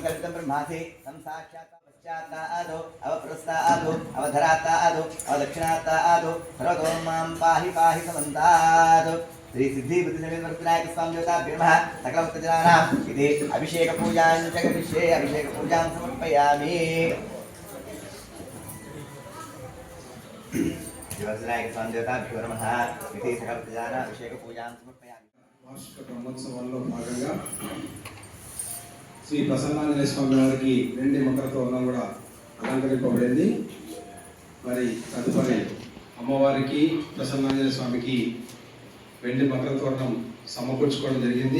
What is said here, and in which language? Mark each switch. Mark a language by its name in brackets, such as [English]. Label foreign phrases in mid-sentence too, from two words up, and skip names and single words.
[Sanskrit] कल्पितं ब्रह्मासि तं साक्षात् पश्चात्तादो अवपुरस्तादो अवधरात्तादो अवदक्षिणात्तादो सर्वतो मां पाहि पाहि समन्तात् श्री सिद्धि बुद्धि समेत वरदनायक स्वामी देवताभ्यो नमः सकलभक्तजनानाम् इति अभिषेकपूजां जगदिष्ये अभिषेकपूजां समर्पयामि वरदनायक स्वामी देवताभ्यो नमः इति सकलभक्तजनानाम् अभिषेकपूजां समर्पयामि [Telugu] వార్షిక బ్రహ్మోత్సవాల్లో భాగంగా శ్రీ ప్రసన్నాంజనేయ స్వామి వారికి వెండి మకర తోరణం కూడా అలంకరింపబడింది. మరి తదుపరి అమ్మవారికి ప్రసన్నాంజనేయ స్వామికి వెండి మకర తోరణం సమకూర్చుకోవడం జరిగింది.